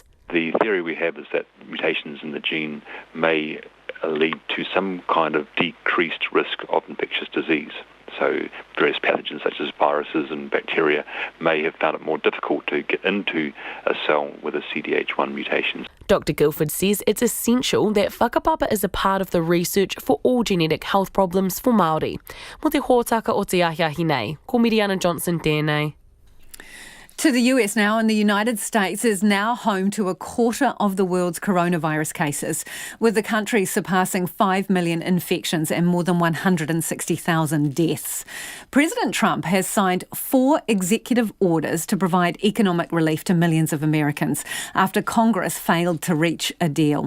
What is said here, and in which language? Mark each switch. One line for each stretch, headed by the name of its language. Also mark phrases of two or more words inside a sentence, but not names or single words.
English: The theory we have is that mutations in the gene may lead to some kind of decreased risk of infectious disease. So various pathogens such as viruses and bacteria may have found it more difficult to get into a cell with a CDH1 mutation. Dr Guilford says it's essential that whakapapa is a part of the research for all genetic health problems for Māori.
Māori: Mo te hōtaka o te ahiahi nei, ko Miriana Johnson tēnei.
English: To the US now, and the United States is now home to a quarter of the world's coronavirus cases, with the country surpassing 5 million infections and more than 160,000 deaths. President Trump has signed 4 executive orders to provide economic relief to millions of Americans after Congress failed to reach a deal.